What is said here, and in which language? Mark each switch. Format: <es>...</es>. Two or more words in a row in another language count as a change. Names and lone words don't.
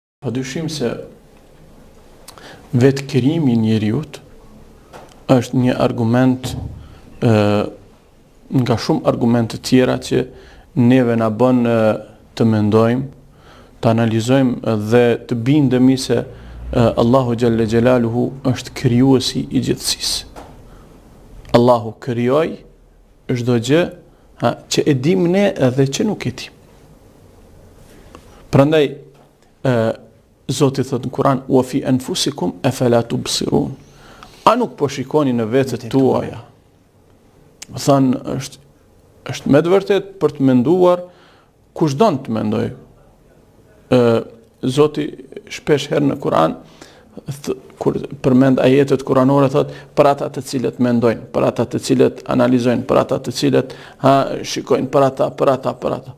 <sq>padyshim se vetë krijimi i njeriut është një argument nga shumë argumente tjera që neve na bën të mendojmë, të analizojmë dhe të bindemi se Allahu</sq> <ar>جل جلاله</ar> <sq>është krijuesi i gjithësisë. Allahu krijoi çdo gjë që e dim ne edhe që nuk e dim. Prandaj Zoti thot në Kur'an:</sq> <ar>"وفي أنفسكم أفلا تبصرون."</ar> <sq>A nuk po shikoni në vetët tuaja? Më thënë, është me të vërtet për të menduar kushdon të mendoj. Zoti shpesh herë në Kur'an kur përmend ajetet kuranore thot për ata të cilët mendojnë, për ata të cilët analizojnë, për ata të cilët shikojnë, për ata.</sq>